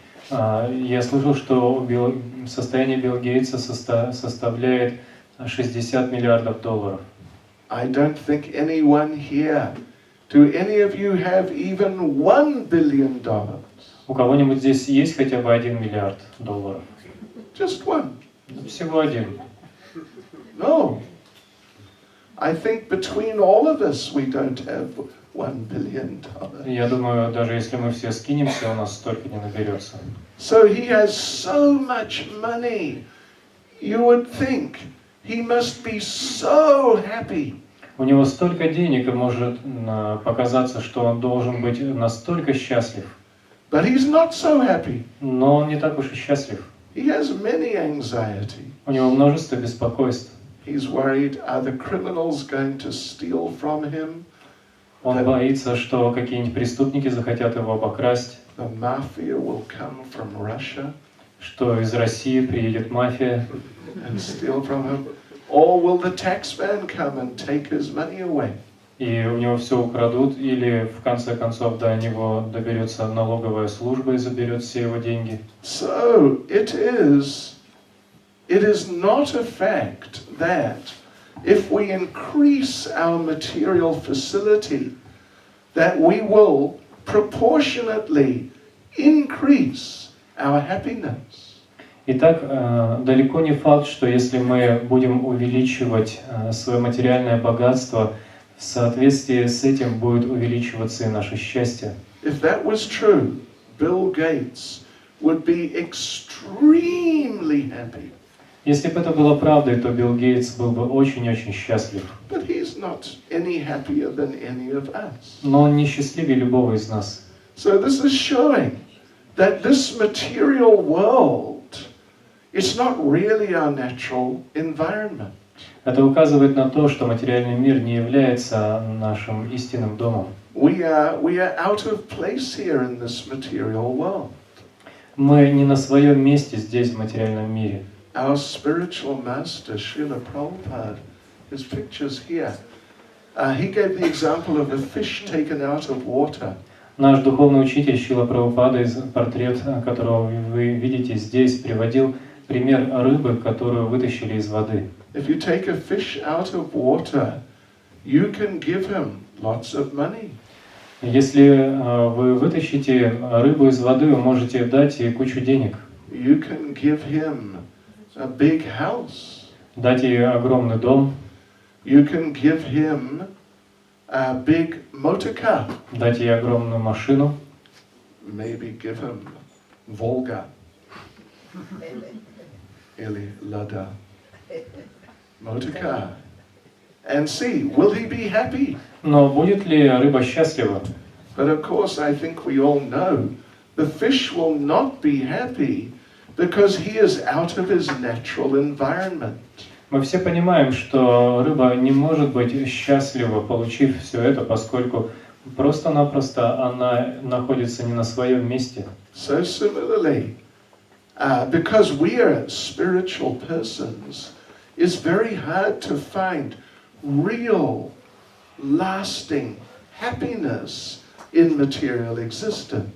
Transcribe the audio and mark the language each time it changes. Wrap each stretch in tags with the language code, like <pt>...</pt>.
<ru>Я слышал, что состояние Билла Гейтса составляет $60 миллиардов.</ru> <en>I don't think anyone here, do any of you have even $1 billion?</en> <ru>У кого-нибудь здесь есть хотя бы $1 миллиард?</ru> <en>Just one?</en> <ru>Всего один.</ru> <en>No. I think between all of us we don't have $1 billion.</en> <ru>Я думаю, даже если мы все скинемся, у нас столько не наберется.</ru> <en>So he has so much money. You would think he must be so happy.</en> <ru>У него столько денег, и может показаться, что он должен быть настолько счастлив.</ru> <en>But he's not so happy.</en> <ru>Но он не так уж и счастлив.</ru> <en>He has many anxiety.</en> <ru>У него множество беспокойств.</ru> <en>He's worried, are the criminals going to steal from him?</en> <ru>Он боится, что какие-нибудь преступники захотят его обокрасть,</ru> <en>The mafia will come from Russia</en> <ru>что из России приедет мафия,</ru> <en>and steal from him. Or will the taxman come and take his money away?</en> <ru>и у него все украдут, или в конце концов до него доберется налоговая служба и заберет все его деньги.</ru> <en>So it is not a fact that if we increase our material facility, that we will proportionately increase our happiness.</en> <ru>Итак, далеко не факт, что если мы будем увеличивать свое материальное богатство, в соответствии с этим будет увеличиваться и наше счастье.</ru> <en>If that was true, Bill Gates would be extremely happy.</en> <ru>Если бы это было правдой, то Билл Гейтс был бы очень-очень счастлив.</ru> <en>But he's not any happier than any of us.</en> <ru>Но он не счастливее любого из нас.</ru> <en>So this is showing that this material world is not really our natural environment.</en> <ru>Это указывает на то, что материальный мир не является нашим истинным домом.</ru> <en>We are out of place here in this material world.</en> <ru>Мы не на своем месте здесь, в материальном мире.</ru> <en>Our spiritual master, Srila Prabhupada, his picture's here. He gave the example of a fish taken out of water.</en> <ru>Наш духовный учитель Шрила Прабхупада, портрет которого вы видите здесь, приводил пример рыбы, которую вытащили из воды.</ru> <en>If you take a fish out of water, you can give him lots of money.</en> <ru>Если вы вытащите рыбу из воды, вы можете дать ей кучу денег.</ru> <en>You can give him a big house.</en> <ru>Дать ей огромный дом.</ru> <en>You can give him a big motor car.</en> <ru>Дать ей огромную машину.</ru> <en>Maybe give him Volga.</en> <ru>Или Lada.</ru> <en>Motor car. And see, will he be happy?</en> <ru>Но будет ли рыба счастлива?</ru> <en>But of course, I think we all know the fish will not be happy because he is out of his natural environment.</en> <ru>Мы все понимаем, что рыба не может быть счастлива, получив все это, поскольку просто-напросто она находится не на своем месте.</ru> <en>So similarly, because we are spiritual persons, it's very hard to find real, lasting happiness in material existence.</en>